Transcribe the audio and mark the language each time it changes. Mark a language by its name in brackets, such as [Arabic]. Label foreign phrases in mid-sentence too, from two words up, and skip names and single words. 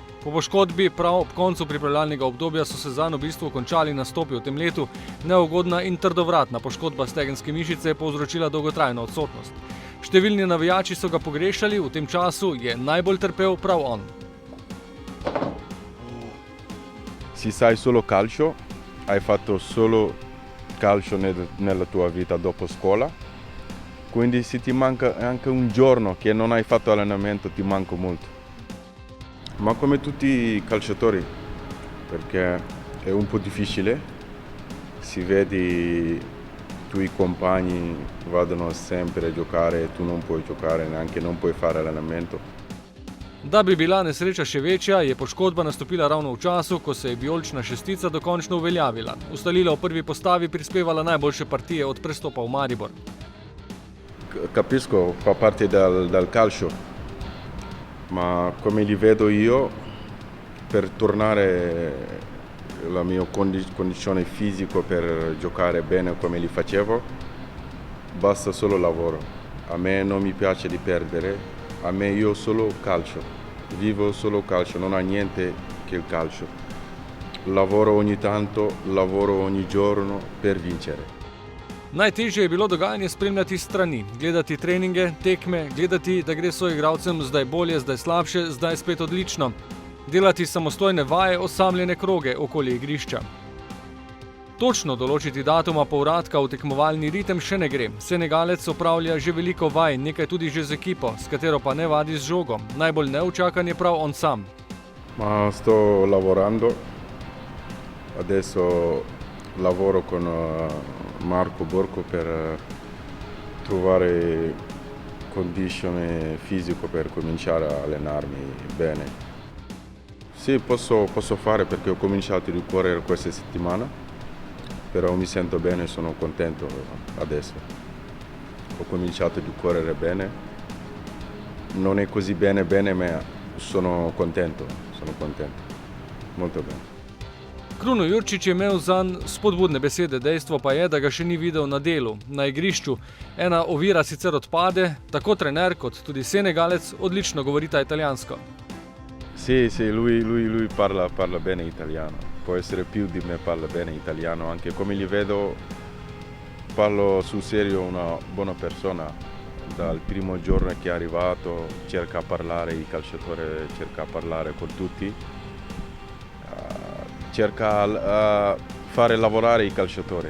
[Slovenian] Po poškodbi prav ob koncu pripravljalnega obdobja so se zanj v bistvu končali nastopi v tem letu. Neugodna in trdovratna poškodba stegenske mišice je povzročila dolgotrajno odsotnost. Številni navijači so ga pogrešali, v tem času je najbolj trpel prav on. [Italian] Se sai solo calcio, hai fatto solo calcio nella tua vita dopo scuola, quindi se ti manca anche un giorno che non hai fatto allenamento ti manca molto. Ma come tutti i calciatori, perché è un po' difficile, si vede i tuoi compagni vadano sempre a giocare, tu non puoi giocare, neanche non puoi fare allenamento. [Slovenian] Da bi bila nesreča še večja, je poškodba nastopila ravno v času, ko se je vijolična šestica dokončno uveljavila. Ustalila v prvi postavi, prispevala najboljše partije od prestopa v Maribor. [Italian] Capisco, fa parte dal calcio, ma come li vedo io, per tornare la mia condizione fisica per giocare bene come li facevo, basta solo lavoro. A me non mi piace di perdere, a me io solo calcio, vivo solo calcio, non ha niente che il calcio. Lavoro ogni tanto, lavoro ogni giorno per vincere. [Slovenian] Najtežje je bilo dogajanje spremljati s strani, gledati treninge, tekme, gledati, da gre soigralcem zdaj bolje, zdaj slabše, zdaj spet odlično. Delati samostojne vaje, osamljene kroge okoli igrišča. Točno določiti datuma povratka v tekmovalni ritem še ne gre. Senegalec opravlja že veliko vaj, nekaj tudi že z ekipo, s katero pa ne vadi z žogo. Najbolj neučakan je prav on sam. [Italian] Ma sto lavorando, adesso lavoro con Marco Borco per trovare condizione fisico per cominciare a allenarmi bene. Sì, posso fare perché ho cominciato di correre questa settimana, però mi sento bene e sono contento adesso. Ho cominciato di correre bene, non è così bene, ma sono contento, molto bene. [Slovenian] Kruno Jurčić je imel zanj spodbudne besede, dejstvo pa je, da ga še ni videl na delu, na igrišču. Ena ovira sicer odpade, tako trener kot tudi Senegalec odlično govorita italijansko. [Italian] Sì, lui parla bene italiano, può essere più di me, parla bene italiano, anche come li vedo parlo sul serio, una buona persona. Dal primo giorno che è arrivato cerca a parlare, il calciatore cerca a parlare con tutti, cerca a fare lavorare i calciatori.